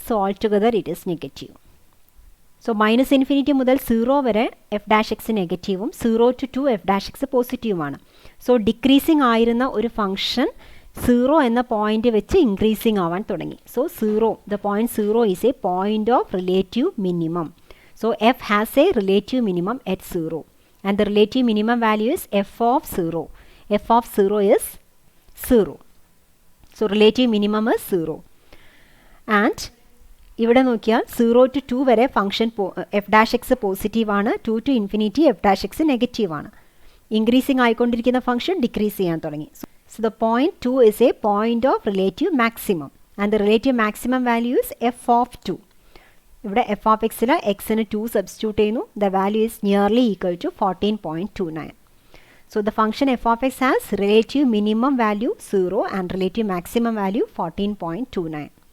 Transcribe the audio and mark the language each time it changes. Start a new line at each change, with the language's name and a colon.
English: So all together it is negative.
Malayalam: So -∞ മുതൽ 0 വരെ F dash X നെഗറ്റീവും 0 to 2 F dash X പോസിറ്റീവുമാണ്. So decreasing ആയിരുന്ന ഒരു function 0 എന്ന പോയിന്റ് വെച്ച് ഇൻക്രീസിങ് ആവാൻ തുടങ്ങി.
English: So 0, the point 0 is a point of relative minimum. So f has a relative minimum at 0. And the relative minimum value is f of 0. f of 0 is 0. So relative minimum is 0.
Malayalam: And ഇവിടെ നോക്കിയാൽ 0 to 2 വരെ function F dash X positive ആണ്. 2 to ∞ F dash X negative ആണ്. Increasing ആയിക്കൊണ്ടിരിക്കുന്ന function decrease ചെയ്യാൻ തുടങ്ങി.
English: So the point 2 is a point of relative maximum. And the relative maximum value is f of 2.
Malayalam: ഇവിടെ F of എക്സിൽ എക്സിന് 2 substitute ചെയ്യുന്നു.
English: The value is nearly equal to 14.29. So the function f of x has relative minimum value 0 and relative maximum value 14.29.